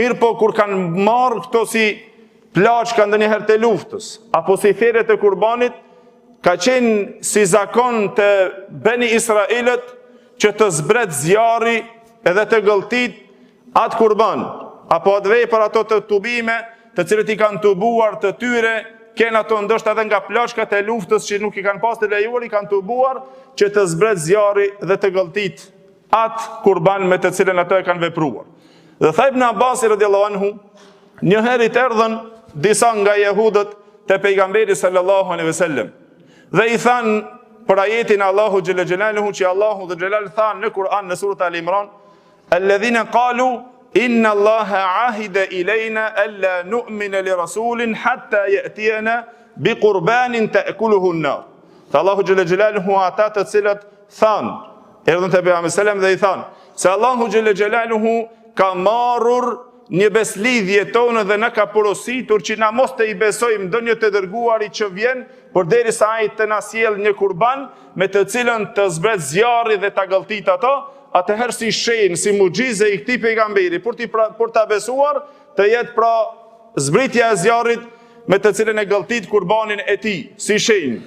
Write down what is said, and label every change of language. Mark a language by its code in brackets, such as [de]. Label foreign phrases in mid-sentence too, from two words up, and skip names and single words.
[sq] Mirë po kur kanë marrë këto si plaçka ndonjëherë të luftës, apo si thirrjet e kurbanit, ka qenë si zakon të Beni Israelit që të zbret zjarri edhe të gëlltit atë kurban, apo atë vepër ato të tubime, të cilët i kanë tubuar të tyre, kenë ato ndoshta edhe nga plaçkat e luftës që nuk i kanë pas të lejuar, i kanë tubuar që të zbret zjarri dhe të gëlltit atë kurban me të cilën ato e kanë vepruar. Dhe tha Ibn Abbasi [ar] رضي الله عنه, [sq] një herë i erdhën disa nga jehudët te pejgamberi [ar] صلى الله عليه وسلم [sq] dhe i thanë për ajetin Allahu [ar] جل جلاله [sq] që Allahu dhe xhelal thanë në Kur'an në surën Al-Imran, [ar] الذين قالوا إن الله عهد إلينا ألا نؤمن لرسول حتى يأتينا بقربان تأكله النار. [sq] Tha Allahu [ar] جل جلاله [sq] ata të cilët thanë, erdhën te pejgamberi sallam dhe i thanë se Allahu [ar] جل جلاله [sq] ka marrur një beslidhje tonë dhe na ka porositur që na mos të i besojmë ndonjë të dërguari që vjen, përderisa ai të na sjell një kurban me të cilën të zbret zjarri dhe ta gëlltit ato, atëherë si shenjë, si mucize i këtij pejgamberi për ta besuar, të jetë pra zbritja e zjarrit me të cilën e gëlltit kurbanin e tij, si shenjë.